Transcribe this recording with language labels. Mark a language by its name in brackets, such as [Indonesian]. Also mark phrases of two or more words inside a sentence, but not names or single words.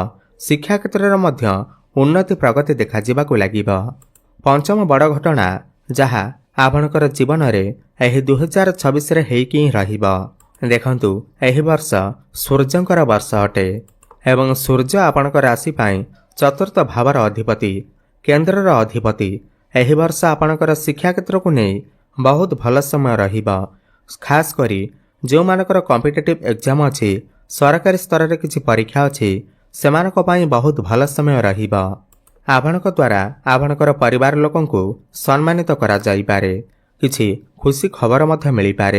[Odia] ଶିକ୍ଷା କ୍ଷେତ୍ର ମେଁ ମଧ୍ୟ ଉନ୍ନତି ପ୍ରଗତି ଦେଖା ଯିବାକୁ ଲାଗିବ। ପଞ୍ଚମ ବଡ଼ ଘଟଣା ଯାହା ଆପଣଙ୍କର ଜୀବନ ମେଁ ଏହି 2026 ରେ ହେଇକି ହିଁ ରହିବ। ଦେଖନ୍ତୁ ଏହି ବର୍ଷ ସୂର୍ଯ୍ୟଙ୍କର ବର୍ଷ ଅଟେ ଏବଂ ସୂର୍ଯ୍ୟ ଆପଣଙ୍କର ରାଶି ପାଇଁ ଚତୁର୍ଥ ଭାବର ଅଧିପତି, କେନ୍ଦ୍ରର ଅଧିପତି। ଏହି ବର୍ଷ ଆପଣଙ୍କର ଶିକ୍ଷା କ୍ଷେତ୍ର କୁ ନହିଁ ବହୁତ ଭଲ ସମୟ ରହିବ। ଖାସ କରି ଯୋଉ ମାନଙ୍କର [English] competitive exam [Odia] ଅଛି, ସରକାରୀ ସ୍ତର ରେ କିଛି ପରୀକ୍ଷା ଅଛି, ସେମାନଙ୍କ ପାଇଁ ବହୁତ ଭଲ ସମୟ ରହିବ। ଆପଣଙ୍କ ଦ୍ୱାରା ଆପଣଙ୍କର ପରିବାର ଲୋକଙ୍କ କୁ ସମ୍ମାନିତ କରା ଯାଇ ପାରେ, କିଛି ଖୁସି ଖବର ମଧ୍ୟ ମିଳି ପାରେ।